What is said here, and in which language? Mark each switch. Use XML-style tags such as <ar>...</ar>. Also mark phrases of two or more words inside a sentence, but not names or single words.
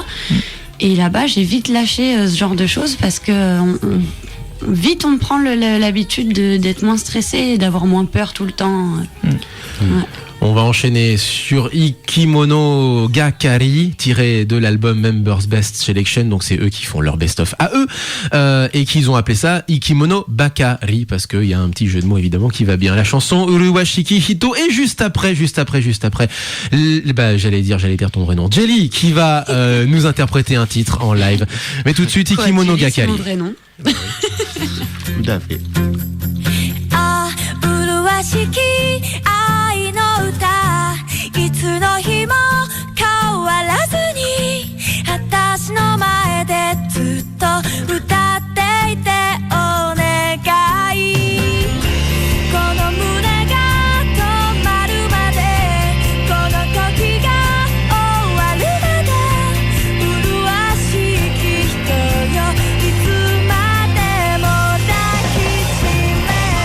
<fr>Et là-bas, j'ai vite lâché ce genre de choses parce que vite on prend l'habitude d'être moins stressé et d'avoir moins peur tout le temps. Ouais. On va enchaîner sur Ikimono Gakari, tiré de l'album Members Best Selection. Donc c'est eux qui font leur best-of à eux et qu'ils ont appelé ça Ikimono Bakari parce qu'il y a un petit jeu de mots évidemment qui va bien. La chanson Uruwashiki Hito et juste après, j'allais dire ton vrai nom, Jelly qui va nous interpréter un titre en live. Mais tout de suite Ikimono Gakari. C'est mon vrai nom. Tout à fait.</fr> <ja>Ah, Uruwashiki 愛の歌いつの日も変わらずに私の前でずっと歌っていてお願いこの胸が止まるまでこの時が終わるまで麗しき人よいつまでも抱きしめて</ja>